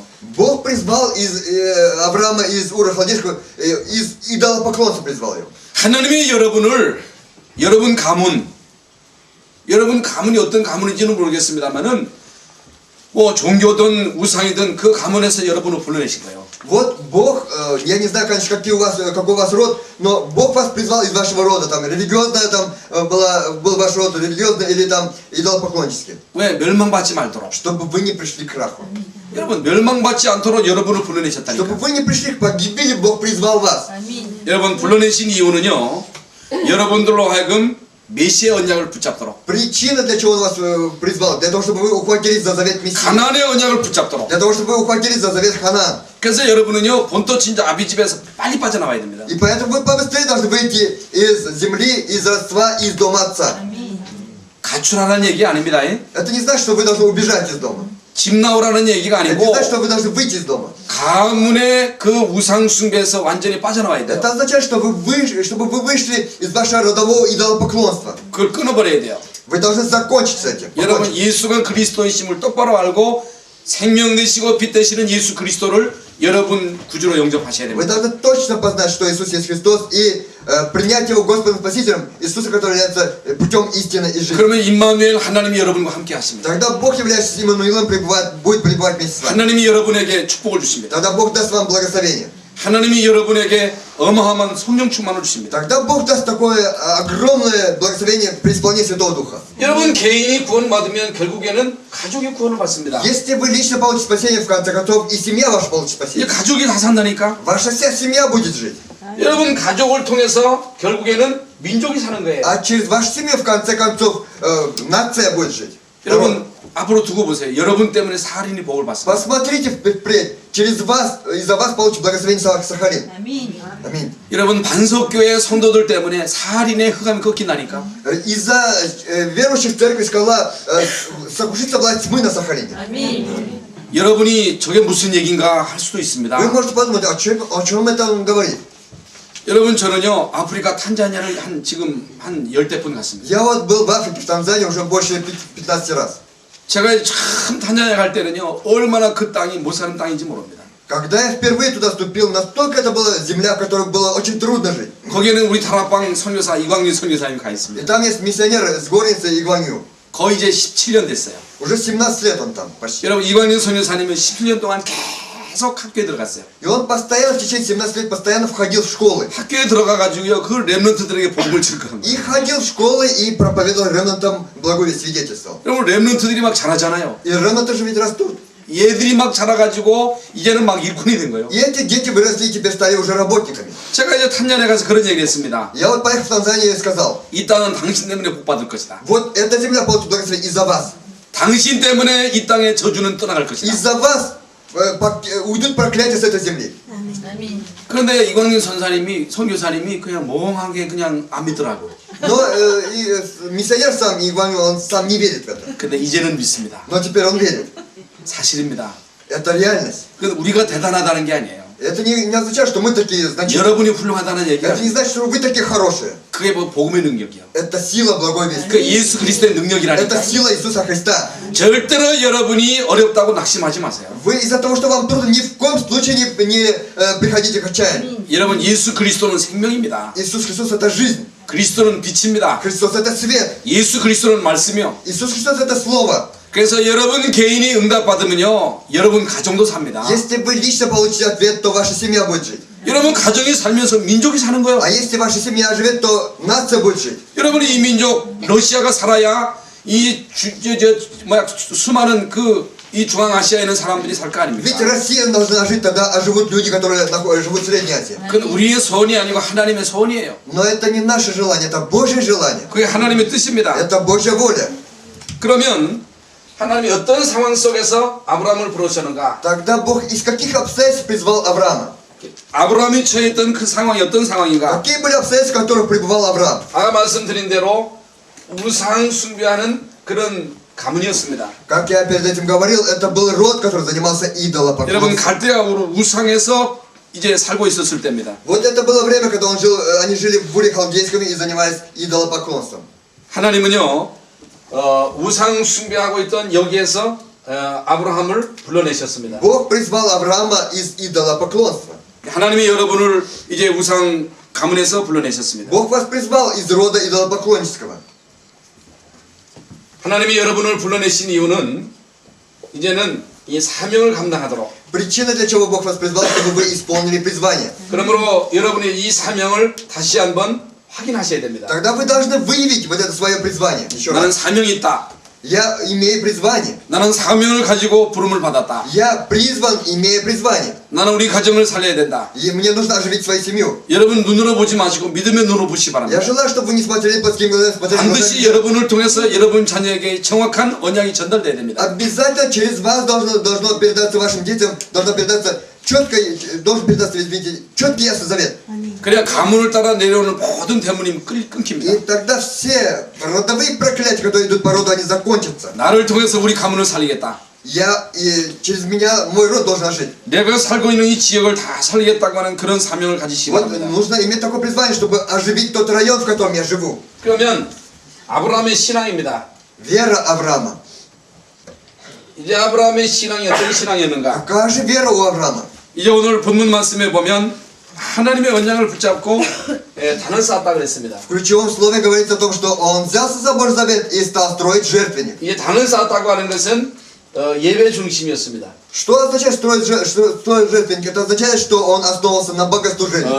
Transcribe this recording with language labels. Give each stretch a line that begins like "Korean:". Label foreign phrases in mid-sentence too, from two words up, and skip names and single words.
Russian: Бог призвал Авраама из Ура Халдейского, из идолопоклонства призвал его.
Korean: 하나님이 여러분 가문이 어떤 가문인지는 모르겠습니다만은 뭐 종교든 우상이든 그 가문에서 여러분을 불러내신 거예요.
Russian: Вот Бог, я не знаю, конечно, какой у вас род, но Бог вас призвал из вашего рода, там, религиозное, там, был ваш род религиозный или там идолопоклоннический.
Korean: 왜 멸망받지 말도록.
Russian: Чтобы вы не пришли к краху.
Korean: 여러분 멸망받지 않도록 여러분을 불러내셨다니까.
Russian: Чтобы вы не пришли к погибели, Бог призвал вас.
Korean: 여러분 불러내신 이유는요. 여러분들로 하여금 메시아 언약을 붙잡도록.
Russian: Причина, для чего Он вас призвал, для того, чтобы вы ухватились за завет Мессии.
Korean: 가나안의 언약을 붙잡도록.
Russian: Для того, чтобы вы ухватились за завет Ханаан.
Korean: 그래서 여러분은요 본토 친자 아비 집에서 빨리 빠져나와야 됩니다.
Russian: И поэтому вы побыстрее должны выйти из земли, из родства, из дома отца.
Korean: 가출하라는 얘기 아닙니다.
Russian: Это не значит, что вы должны убежать из дома.
Korean: 집 나오라는 얘기가
Russian: Это не
Korean: 아니고
Russian: значит, что вы должны выйти из дома.
Korean: 가문의 그 우상 숭배에서 완전히 빠져나와야 돼요.
Russian: Это означает, что чтобы вы вышли из вашего родового идолопоклонства.
Korean: 그걸 끊어버려야 돼요.
Russian: Вы должны закончить с этим.
Korean: 여러분
Russian: Покончить.
Korean: 예수가 그리스도이심을 똑바로 알고 생명 되시고 빛 되시는 예수 그리스도를 여러분 구주로 영접하셔야
Russian: Вы
Korean: 됩니다.
Russian: должны точно познать, что Иисус есть Христос, и принять Его Господом Спасителем, Иисуса, который является путем истины и жизни.
Korean: 그러면 임마누엘 하나님이 여러분과 함께 하십니다.
Russian: Тогда Бог, являющийся Иммануилом, будет пребывать вместе с вами.
Korean: 하나님이 여러분에게 축복을 주십니다.
Russian: Тогда Бог даст вам благословение.
Korean: 하나님이 여러분에게 어마어마한 성령 충만을 주십니다.
Russian: Тогда Бог даст такое огромное благословение при исполнении Святого Духа.
Korean: 여러분 개인이 구원받으면 결국에는 가족이 구원을 받습니다.
Russian: Если вы лично получите спасение, в конце концов, и семья ваша получит
Korean: 이
Russian: спасение.
Korean: 가족이 다 산다니까.
Russian: Ваша вся семья будет жить.
Korean: 여러분 가족을 통해서 결국에는 민족이 사는 거예요.
Russian: А через вашу семью, в конце концов, нация будет жить.
Korean: 여러분 앞으로 두고 보세요. 여러분 때문에 사할인이 복을 받습니다.
Russian: Посмотрите впредь. Через вас, из-за вас получит благословение Сахалин. Аминь. Аминь.
Korean: 여러분 반석교회 성도들 때문에 사할인의 흑암이 꺾인다니까.
Russian: Из-за верующих в церковь сказала, сокрушится власть тьмы на Сахалине. Аминь.
Korean: 여러분이 저게 무슨 얘기인가 할 수도
Russian: Вы
Korean: 있습니다.
Russian: можете подумать, о чем это он говорит?
Korean: 여러분 저는요 아프리카 탄자니아를 지금 한 10대 번 갔습니다.
Russian: Я вот был в Африке, в Танзании уже больше 15 раз.
Korean: 제가 참 탄자니아 갈 때는요 얼마나 그 땅이 못 사는 땅인지 모릅니다.
Russian: Когда я впервые туда ступил, настолько это была земля, в которой было очень трудно жить.
Korean: 거기에는 우리 다락방 선교사 이광윤 선교사님이 가
Russian: И
Korean: 있습니다.
Russian: там есть миссионер с горницы Игванью.
Korean: 거의 이제 17년 됐어요.
Russian: Уже 17 лет он там почти.
Korean: 여러분 이광윤 선교사님은 17년 동안 계속 학교에 들어갔어요.
Russian: И он постоянно, в течение 17 лет, постоянно входил в школы.
Korean: 학교에 들어가가지고요 그 렘넌트들에게 복음을 증거한 거예요.
Russian: И ходил в школы и проповедовал ремнантам благое свидетельство.
Korean: 여러분 렘넌트들이 막 자라잖아요.
Russian: И ремнанты же ведь растут.
Korean: 얘들이 막 자라가지고 이제는 막 일꾼이 된 거예요.
Russian: И эти дети выросли и теперь стали уже работниками.
Korean: 제가 이제 탄자니아 가서 그런 얘기를 했습니다.
Russian: Я вот поехал в Танзанию и сказал,
Korean: 이 땅은 당신 때문에 복 받을 것이다.
Russian: вот эта земля получит благословение из-за вас.
Korean: 당신 때문에 이 땅의 저주는 떠나갈 것이다.
Russian: Из-за вас уйдут проклятия с этой земли. Аминь.
Korean: 그런데 이광윤 선교사님이 그냥 멍하게 그냥 안 믿더라고.
Russian: Но миссионер сам, Игванью, он сам не верит в это.
Korean: 근데 이제는 믿습니다.
Russian: Но теперь он верит.
Korean: 사실입니다.
Russian: Это реальность.
Korean: 그 우리가 대단하다는 게 아니에요.
Russian: Это не означает, что мы такие значительные.
Korean: 여러분이 훌륭하다는 얘기가
Russian: Это не значит, что вы такие хорошие.
Korean: 그게 뭐 복음의 능력이요.
Russian: Это сила благой вести.
Korean: 그 예수 그리스도의 능력이라니까.
Russian: Это сила Иисуса Христа.
Korean: 절대로 여러분이 어렵다고 낙심하지 마세요.
Russian: Вы из-за того, что вам трудно, ни в коем случае не приходите к отчаянию.
Korean: 여러분 예수 그리스도는 생명입니다.
Russian: Иисус Христос это жизнь.
Korean: 그리스도는 빛입니다.
Russian: Христос это свет.
Korean: 예수 그리스도는 말씀이요.
Russian: Иисус Христос это слово.
Korean: 그래서 여러분 개인이 응답받으면요, 여러분 가정도 삽니다.
Russian: Если вы лично получите ответ, то ваша семья будет жить.
Korean: 여러분 가정이 살면서 민족이 사는 거예요.
Russian: А если ваша семья живет, то нация будет жить.
Korean: 여러분이 이 민족 러시아가 살아야 이 수많은 이 중앙아시아에 있는 사람들이 살 거
Russian: Ведь
Korean: 아닙니까?
Russian: Россия должна жить, тогда живут люди, которые живут в Средней Азии.
Korean: 그건 우리의 소원이 아니고 하나님의 소원이에요.
Russian: Но это не наше желание, это Божье желание.
Korean: 그게 하나님의 뜻입니다.
Russian: Это Божья воля.
Korean: 그러면 하나님이 어떤 상황 속에서 아브라함을 부르셨는가?
Russian: Тогда Бог из каких обстоятельств призвал Авраама?
Korean: 아브라함이 처했던 그 상황이 어떤 상황인가?
Russian: Какие были обстоятельства, в которых пребывал Авраам?
Korean: 아까 말씀드린 대로 우상 숭배하는 그런 가문이었습니다.
Russian: Как я перед этим говорил, это был род, который занимался
Korean: 여러분
Russian: идолопоклонством.
Korean: 갈대아우로 우상에서 이제 살고 있었을 때입니다.
Russian: Вот это было время, когда они жили в Уре Халдейском и занимались идолопоклонством.
Korean: 하나님은요, 우상 숭배하고 있던 여기에서 아브라함을 불러내셨습니다.
Russian: Бог призвал Авраама из идолопоклонства.
Korean: 하나님이 여러분을 이제 우상 가문에서 불러내셨습니다.
Russian: Бог вас призвал из рода идолопоклоннического.
Korean: 하나님이 여러분을 불러내신 이유는 이제는 이 사명을 감당하도록.
Russian: Причина, для чего Бог вас призвал, чтобы вы исполнили призвание.
Korean: 그러므로 여러분이 이 사명을 다시 한번 확인하셔야 됩니다.
Russian: Тогда вы должны выявить вот это свое призвание. Еще
Korean: 나는
Russian: раз.
Korean: 사명이 있다.
Russian: Я имею призвание.
Korean: 나는 사명을 가지고 부름을 받았다.
Russian: Я призван, имея призвание.
Korean: 나는 우리 가정을 살려야 된다.
Russian: И мне нужно оживить свою семью.
Korean: 여러분 눈으로 보지 마시고 믿음의 눈으로 보시기
Russian: Я
Korean: 바랍니다.
Russian: желаю, чтобы вы не смотрели плотскими глазами, смотрели
Korean: 반드시
Russian: глазами.
Korean: 여러분을 통해서 여러분 자녀에게 정확한 언약이 전달돼야 됩니다.
Russian: Обязательно через вас должно передаться вашим детям, должен передаться четкий ясный завет.
Korean: 그래야 가문을 따라 내려오는 모든 대문이 끊깁니다.
Russian: И тогда все родовые проклятия, которые идут по роду, они закончатся.
Korean: 나를 통해서 우리 가문을 살리겠다.
Russian: Через меня мой род должен жить.
Korean: 내가 살고 있는 이 지역을 다 살리겠다고 하는 그런 사명을 가지시기
Russian: Вот
Korean: 바랍니다.
Russian: нужно иметь такое призвание, чтобы оживить тот район, в котором я живу.
Korean: 그러면 아브라함의 신앙입니다.
Russian: Вера Авраама.
Korean: 이제 아브라함의 신앙이 어떤 신앙이었는가?
Russian: Какая же вера у Авраама?
Korean: 이제 오늘 본문 말씀에 보면 하나님의 언약을 붙잡고 단을 쌓았다 그랬습니다.
Russian: В ключевом слове говорится о том, что он взялся за Божий завет и стал строить жертвенник.
Korean: 이제 단을 쌓았다고 하는 것은 예배 중심이었습니다.
Russian: Что означает строить жертвенник? Это означает, что он основывался на богослужении.